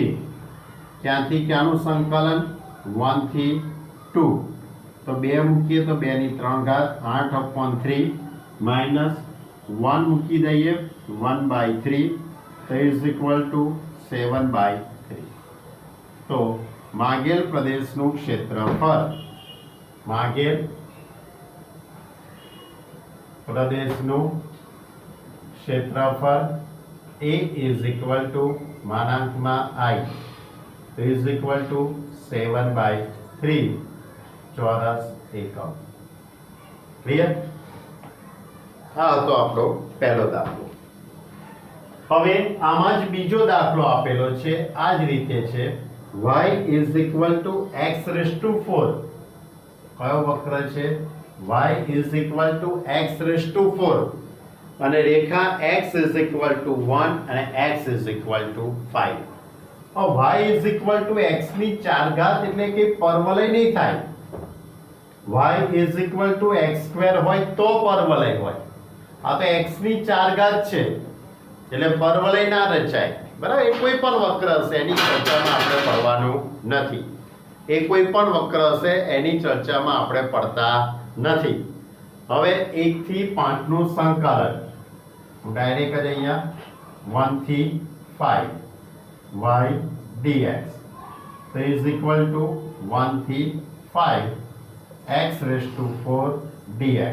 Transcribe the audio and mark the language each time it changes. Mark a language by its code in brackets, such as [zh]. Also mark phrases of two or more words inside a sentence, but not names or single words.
[gu] ક્યાંથી ક્યાંનું સંકલન 1 થી 2. તો 2 મૂકીએ તો 2 ની 3 ઘાત 8 અપોન 3 માઇનસ 1 મૂકી દઈએ 1/3 તો [en] is equal to [gu] 7/3. તો માગેલ પ્રદેશનું ક્ષેત્રફળ [en] A is equal to I is equal to 7/3 [gu] ચોરસ એકમ. ક્લિયર? હા, તો આપણો પહેલો દાખલો. હવે આમાં જ બીજો દાખલો આપેલો છે, આ જ રીતે છે. [en] y is equal to x raised to 4. [gu] કયો વક્ર છે? [en] y is equal to x raised to 4 [gu] અને રેખા [en] x is equal to 1 અને x is equal to 5. y is equal to x [gu] ની 4 ઘાત એટલે કે પરવલય નહીં થાય. [en] y is equal to x square [gu] હોય તો પરવલય હોય. આ તો x ની 4 ઘાત છે એટલે પરવલય ના રચાય, બરાબર. એ કોઈ પણ વક્ર હશે એની ચર્ચામાં આપણે પડવાનું નથી. એની ચર્ચામાં આપણે પડતા નથી. હવે 1 થી 5 નું સંકલન ડાયરેક્ટ જ અહીંયા 1 થી 5 y dx તો [en] is equal to [gu] 1 થી 5 [en] x raised to 4 dx.